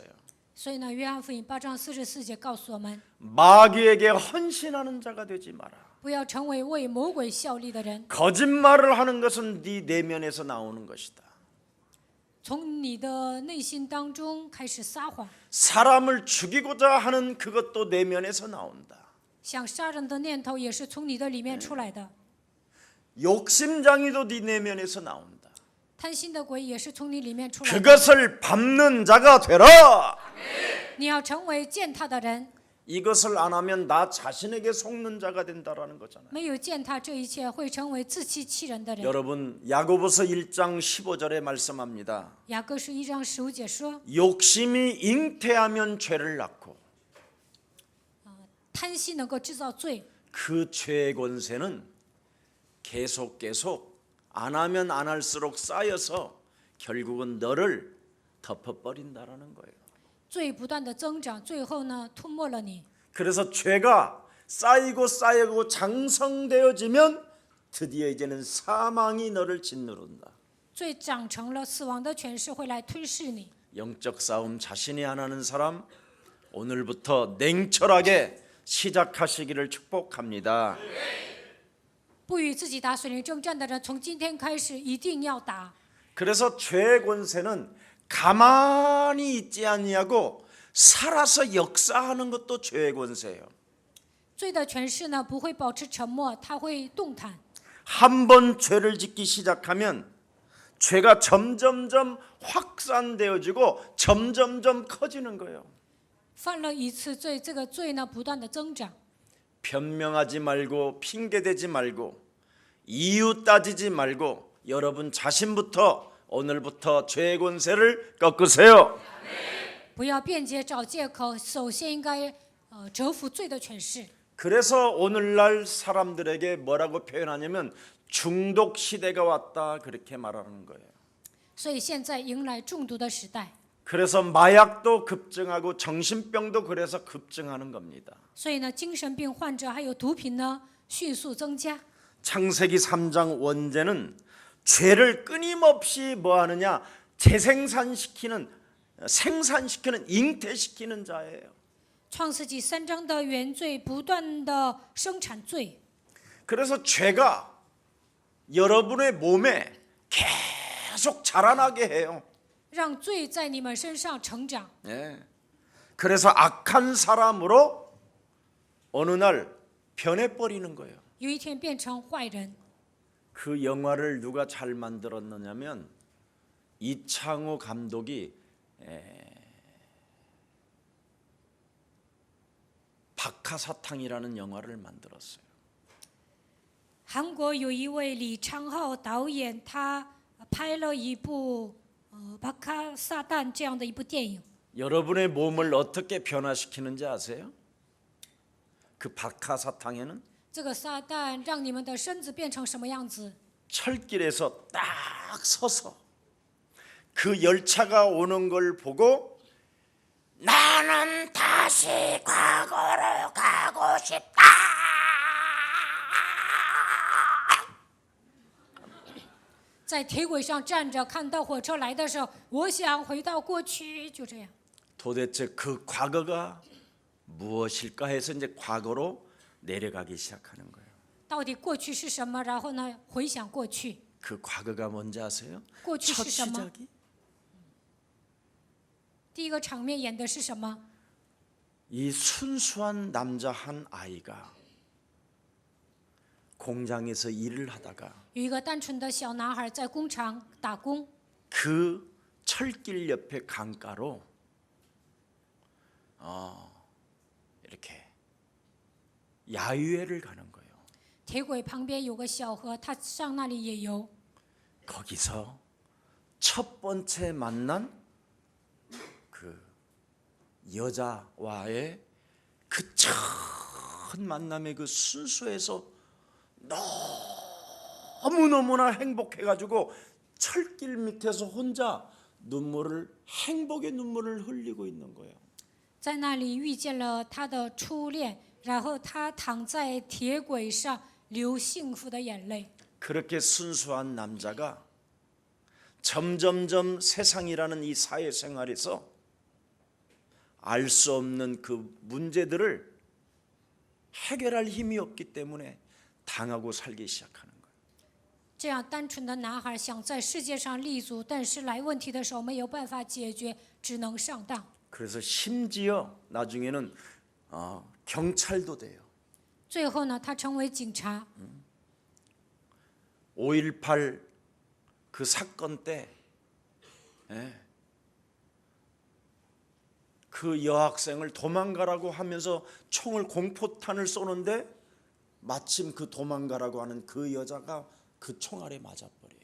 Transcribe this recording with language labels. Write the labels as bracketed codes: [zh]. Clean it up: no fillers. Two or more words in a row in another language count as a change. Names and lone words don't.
[zh] 所以呢，约翰福音8章44节告诉我们， [ko] 마귀에게 헌신하는 자가 되지 마라. [zh] 不要成为为魔鬼效力的人。 [ko] 거짓말을 하는 것은 네 내면에서 나오는 것이다. [zh] 从你的内心当中开始撒谎， [ko] 사람을 죽이고자 하는 그것도 내면에서 나온다. [zh] 想杀人的念头也是从你的里面出来的， [ko] 욕심장애도 네 내면에서 나온다. [zh] 贪心的鬼也是从你里面出来的。 [ko] 그것을 밟는 자가 되라. [zh] 你要成为践踏的人， [ko] 이것을 안 하면 나 자신에게 속는 자가 된다라는 거잖아요. [zh] 没有践踏这一切，会成为自欺欺人的人。 [ko] 여러분 야고보서 1장 15절에 말씀합니다. [zh] 雅各书1章15节说， [ko] 욕심이 잉태하면 죄를 낳고 [zh] 贪心能够制造罪， [ko] 그 죄의 권세는 계속 안 하면 안 할수록 쌓여서 결국은 너를 덮어버린다라는 거예요. [zh] 罪不断的增长，最后呢，吞没了你。 [ko] 그래서 죄가 쌓이고 장성되어지면 드디어 이제는 사망이 너를 짓누른다. [zh] 罪长成了，死亡的权势会来吞噬你。 [ko] 영적 싸움 자신이 안 하는 사람 오늘부터 냉철하게 시작하시기를 축복합니다. [zh] 不与自己打属灵征战的人，从今天开始一定要打。 [ko] 그래서 죄의 권세는 가만히 있지 아니하고 살아서 역사하는 것도 죄의 권세예요. [zh] 罪的权势呢，不会保持沉默，它会动弹。 [ko] 한 번 죄를 짓기 시작하면 죄가 점점점 확산되어지고 점점점 커지는 거예요. [zh] 犯了一次罪，这个罪呢，不断的增长。 [ko] 변명하지 말고 핑계대지 말고 이유 따지지 말고 여러분 자신부터 오늘부터 죄의 권세를 꺾으세요. [zh] 不要辩解找借口，首先应该折服罪的权势。 [ko] 그래서 오늘날 사람들에게 뭐라고 표현하냐면 중독 시대가 왔다 그렇게 말하는 거예요. [zh] 所以现在迎来中毒的时代， [ko] 그래서 마약도 급증하고 정신병도 그래서 급증하는 겁니다. [zh] 所以呢，精神病患者还有毒品呢，迅速增加。 [ko] 창세기 3장 원죄는 죄를 끊임없이 뭐 하느냐 생산시키는 잉태시키는 자예요. [zh] 创世纪3章的原罪不断的生产罪， [ko] 그래서 죄가 여러분의 몸에 계속 자라나게 해요. [zh] 让罪在你们身上成长。 [ko] 예. 그래서 악한 사람으로 어느 날 변해버리는 거예요. [zh] 有一天变成坏人。 [ko] 그 영화를 누가 잘 만들었느냐면 이창호 감독이 박하사탕이라는 영화를 만들었어요. [zh] 韩国有一位李昌镐导演，他拍了一部巴卡撒旦这样的一部电影。 [ko] 여러분의 몸을 어떻게 변화시키는지 아세요? 그 박하사탕에는 [zh] 这个撒旦让你们的身子变成什么样子？ [ko] 철길에서 딱 서서 그 열차가 오는 걸 보고 나는 다시 과거로 가고 싶다. [zh] 在铁轨上站着，看到火车来的时候，我想回到过去，就这样。 [ko] 도대체 그 과거가 무엇일까 해서 이제 과거로 내려가기 시작하는 거예요. [zh] 到底过去是什么？然后呢，回想过去， [ko] 그 과거가 뭔지 아세요? [zh] 过去 [ko] 첫 [zh] 是什么？ [ko] 시작이 [zh] 第一个场面演的是什么？ [ko] 이 순수한 남자 한 아이가 공장에서 일을 하다가 [zh] 有一个单纯的小男孩在工厂打工， [ko] 그 철길 옆에 강가로 이렇게 야유회를 가는 거예요. [zh] 铁轨旁边有个小河，他上那里野游。 [ko] 거기서 첫 번째 만난 그 여자와의 그 첫 만남의 그 순수에서 너무너무나 행복해가지고 철길 밑에서 혼자 행복의 눈물을 흘리고 있는 거예요. [zh] 在那里遇见了他的初恋，然后他躺在铁轨上流幸福的眼泪。 [ko] 그렇게 순수한 남자가 점점점 세상이라는 이 사회생활에서 알 수 없는 그 문제들을 해결할 힘이 없기 때문에 당하고 살기 시작하는 거예요. [zh] 这样单纯的男孩想在世界上立足，但是来问题的时候没有办法解决，只能上当。 [ko] 그래서 심지어 나중에는 경찰도 돼요. [zh] 最后呢，他成为警察。 [ko] 5.18 그 사건 때 그 여학생을 도망가라고 하면서 총을 공포탄을 쏘는데 마침 그 도망가라고 하는 그 여자가 그 총알에 맞아버려요.